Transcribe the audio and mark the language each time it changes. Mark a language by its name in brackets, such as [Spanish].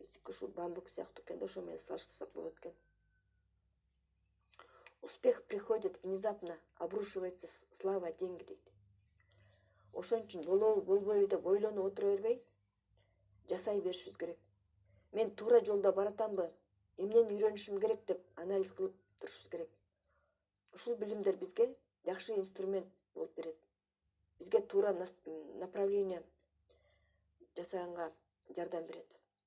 [Kyrgyz] Ушул бамбук сыяктуу экен да, ошо менен салыштырсак болот экен. [Russian] Успех приходит внезапно, обрушивается слава, деньги [Kyrgyz] дейт. Ошон үчүн болобу, болбойбу деп ойлонуп отура бербей, жасай беришибиз керек. Мен туура жолдо баратамбы, эмнени үйрөнүшүм керек деп анализ кылып турушубуз керек. Ушул билимдер бизге жакшы инструмент болуп берет. Бизге туура направление жасаганга жардам берет.